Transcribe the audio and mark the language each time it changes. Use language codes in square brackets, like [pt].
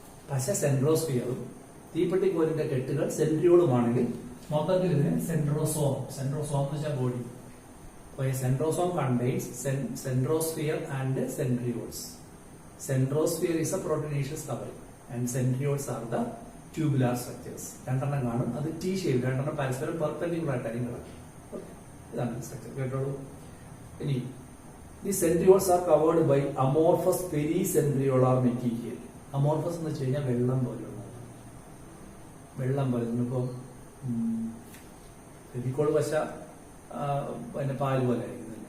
[ml] പശ സെൻട്രോസ്ഫിയറും തീപ്പെട്ടിക്കോലിന്റെ കെട്ടുകൾ സെൻട്രിയോളുമാണെങ്കിൽ മൊത്തത്തിൽ ഇതിന് സെൻട്രോസോം. സെൻട്രോസോം എന്ന് വെച്ചാൽ ബോഡി. അപ്പൊ ഈ centrosome [en] Contains centrosphere and centrioles. Centrosphere is a proteinaceous covering and centrioles are the tubular structures. [ml] 2 കാണും. അത് T ഷേപ്പ്, 2 പരസ്പരം പെർപെൻഡിക്കുലർ ആയിട്ടായിരിക്കും കിടക്കും. ഇതാണ് സ്ട്രക്ചർ. കേട്ടോളൂ. [en] ഇനി the centrioles are covered by amorphous pericentriolar material. [ml] Amorphous എന്ന് വെച്ച് കഴിഞ്ഞാൽ വെള്ളം പോലെയുള്ള, വെള്ളം പോലെ. ഇന്നിപ്പോ ഫെവിക്കോൾ പശ പിന്നെ പാല് പോലെ ആയിരിക്കും.